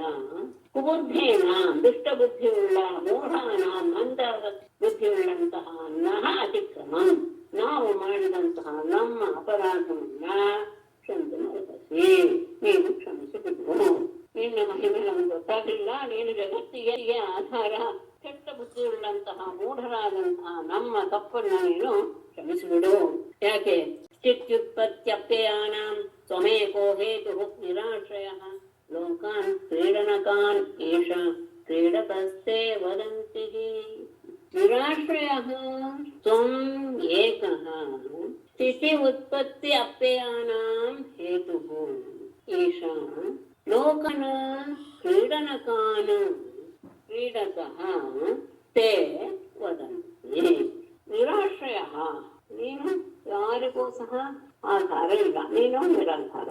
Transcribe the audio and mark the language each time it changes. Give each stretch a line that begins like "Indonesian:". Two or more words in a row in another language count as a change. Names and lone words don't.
Kannada: ಕುಬುದ್ಧೇನ ದುಷ್ಟ ಬುದ್ಧಿಯುಳ್ಳ ಮೂಢಾನ ಮಂದ ಬುದ್ಧಿಯುಳ್ಳಂತಹ
Sanskrit: ನಹ ಅತಿಕ್ರಮಂ
Kannada: ನಾವು ಮಾಡಿದಂತಹ ನಮ್ಮ ಅಪರಾಧವನ್ನ ಕ್ಷಮಿಸಿ ನೀನು ಕ್ಷಮಿಸಿಬಿಡು. ನಿನ್ನ ಮಹಿಮೆ ನಮ್ಗೆ ಗೊತ್ತಾಗಲಿಲ್ಲ, ನೀನು ಜಗತ್ತಿಗೆ ಆಧಾರ, ಕೆಟ್ಟ ಬುದ್ಧಿ ಬುದ್ಧಿಯುಳ್ಳಂತಹ ಮೂಢರಾದಂತಹ ನಮ್ಮ ತಪ್ಪನ್ನು ನೀನು ಕ್ಷಮಿಸಿಬಿಡು.
Sanskrit: ಯಾಕೆ? ಸ್ಥಿತ್ಯುತ್ಪತ್ತ್ಯಪ್ಯಯಾನ ತ್ವಮೇಕೋ ಹೇತು ನಿರಾಶ್ರಯ ಲೋಕಾನ್ ಕ್ರೀಡನಕಾನ್ ಏಷ ಕ್ರೀಡಕಸ್ತೆ ವದಂತಿ. ನಿರಾಶ್ರಯ ತ್ವಂ ಏಕಃ ಸ್ಥಿತಿ ಉತ್ಪತ್ತಿ ಅಪ್ಯಯಾನಾಂ ಹೇತುಃ ಏಷ ಲೋಕನ ಕ್ರೀಡನಕಾನ್ ಕ್ರೀಡಕಃ ತೇ ವದಂತಿ.
Kannada: ನಿರಾಶ್ರಯ, ನೀನು ಯಾರಿಗೂ ಸಹ ಆಧಾರ ಇಲ್ಲ, ನೀನು ನಿರಾಧಾರ.